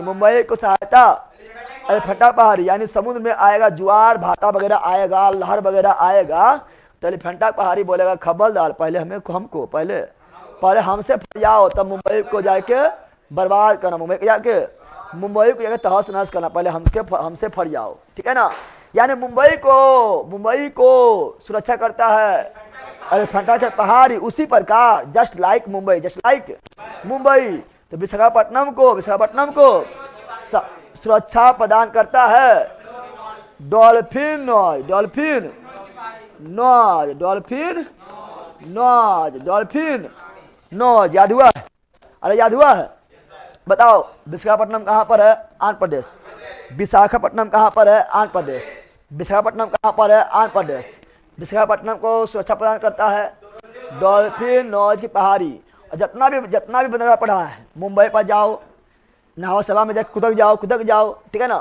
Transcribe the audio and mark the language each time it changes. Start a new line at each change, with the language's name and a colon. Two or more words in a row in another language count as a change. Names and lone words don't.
Hindi: मुंबई को सहायता एलिफेंटा पहाड़ी, यानी समुद्र में आएगा ज्वार भाटा वगैरह आएगा, लहर वगैरह आएगा, तो एलिफेंटा पहाड़ी बोलेगा खबरदार, पहले हमको पहले हमसे फरियाओ, तब मुंबई को जाके बर्बाद करना, मुंबई को जाके तहस नहस करना, पहले हमसे फरियाओ, ठीक है ना। यानी मुंबई को सुरक्षा करता है एलिफेंटा के पहाड़ी। उसी प्रकार
English: just like
Hindi: मुंबई, तो विशाखापट्टनम को सुरक्षा प्रदान करता है डॉल्फिन नॉज, डॉल्फिन नॉज, डॉल्फिन नॉज, डॉल्फिन नॉज। याद हुआ है, अरे याद हुआ है, बताओ विशाखापट्टनम कहाँ पर है, आंध्र प्रदेश। विशाखापट्टनम कहाँ पर है, आंध्र प्रदेश। विशाखापट्टनम कहाँ पर है, आंध्र प्रदेश। विशाखापट्टनम को सुरक्षा प्रदान करता है डॉल्फिन नॉज की पहाड़ी। और जितना भी बंदरगाह पड़ा है, मुंबई पर जाओ, नहावा सेवा में जाकर कुदक जाओ, ठीक है ना।